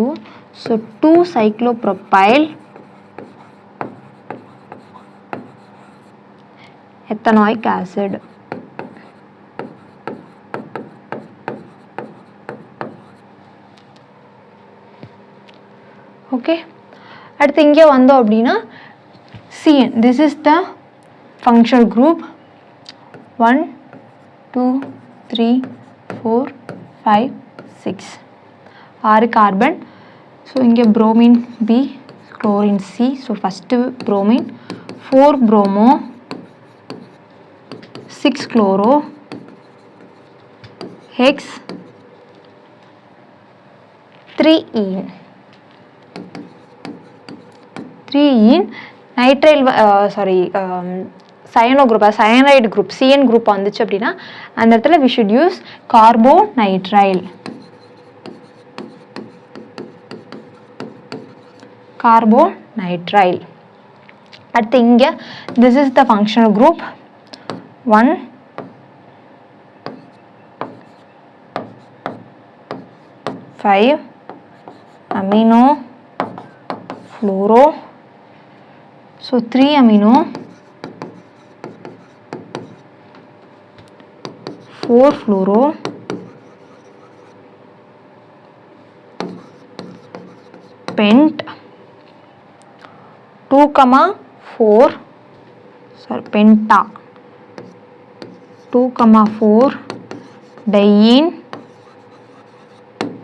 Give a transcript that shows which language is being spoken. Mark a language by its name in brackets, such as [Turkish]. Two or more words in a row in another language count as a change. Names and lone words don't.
[English] So 2 cyclopropyl ethanoic acid. [Tamil] ஓகே, அடுத்து இங்கே வந்தோம் அப்படின்னா CN. [English] This is the functional group 1 2 3 4 5 6. 6 carbon. so [Tamil] இங்கே [English] bromine B, chlorine C. so first bromine, 4 bromo, 6 chloro, hex 3 ene. 3 ene nitrile cyano group, cyanide group, CN group [Tamil] வந்துச்சு அப்படின்னா அந்த இடத்துல [English] we should use carbonitrile. [Tamil] அடுத்து இங்கே [English] this is the functional group 1 5 amino fluoro. So 3 amino 4 fluoro pent 2,4 penta 2,4 diene